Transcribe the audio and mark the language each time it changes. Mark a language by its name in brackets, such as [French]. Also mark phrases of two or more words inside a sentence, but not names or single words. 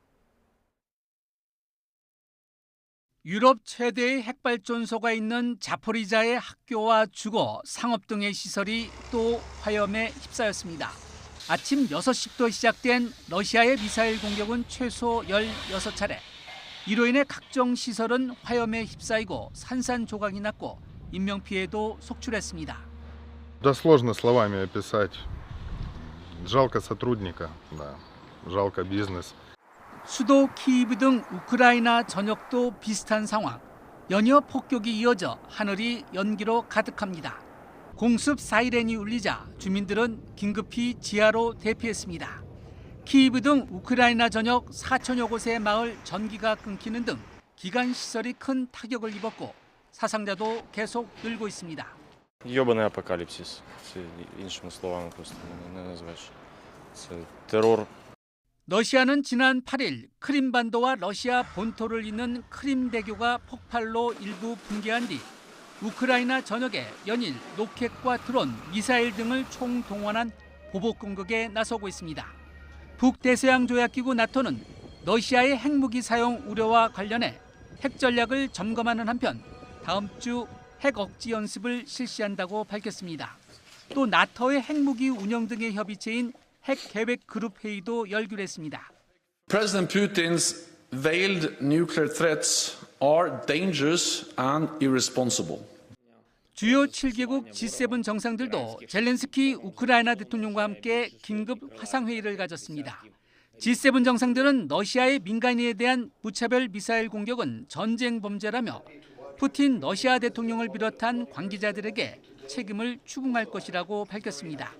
[Korean] 유럽 최대의 핵발전소가 있는 자포리자의 학교와 주거, 상업 등의 시설이 또 화염에 휩싸였습니다. 아침 6시부터 시작된 러시아의 미사일 공격은 최소 16차례. 이로 인해 각종 시설은 화염에 휩싸이고 산산조각이 났고 인명피해도 속출했습니다. [Russian] Да сложно словами описать. Жалко сотрудника, да. Жалко бизнес. [Korean] 수도 키이브 등 우크라이나 전역도 비슷한 상황. 연이어 폭격이 이어져 하늘이 연기로 가득합니다. 공습 사이렌이 울리자 주민들은 긴급히 지하로 대피했습니다. 키이브 등 우크라이나 전역 4천여 곳의 마을 전기가 끊기는 등 기간 시설이 큰 타격을 입었고 사상자도 계속 늘고 있습니다. [Ukrainian] Ёбаний апокаліпсис. Це іншими словами просто не назвеш. Це терор. [Korean] 러시아는 지난 8일 크림반도와 러시아 본토를 잇는 크림대교가 폭발로 일부 붕괴한 뒤 우크라이나 전역에 연일 로켓과 드론, 미사일 등을 총동원한 보복 공격에 나서고 있습니다. 북대서양 조약기구 나토는 러시아의 핵무기 사용 우려와 관련해 핵 전략을 점검하는 한편 다음 주 핵 억지 연습을 실시한다고 밝혔습니다. 또 나토의 핵무기 운영 등의 협의체인 핵 계획 그룹 회의도 열기로 했습니다. [English] President Putin's veiled nuclear threats are dangerous and irresponsible. [Korean] 주요 7개국 G7 정상들도 젤렌스키 우크라이나 대통령과 함께 긴급 화상회의를 가졌습니다. G7 정상들은 러시아의 민간인에 대한 무차별 미사일 공격은 전쟁 범죄라며 푸틴 러시아 대통령을 비롯한 관계자들에게 책임을 추궁할 것이라고 밝혔습니다.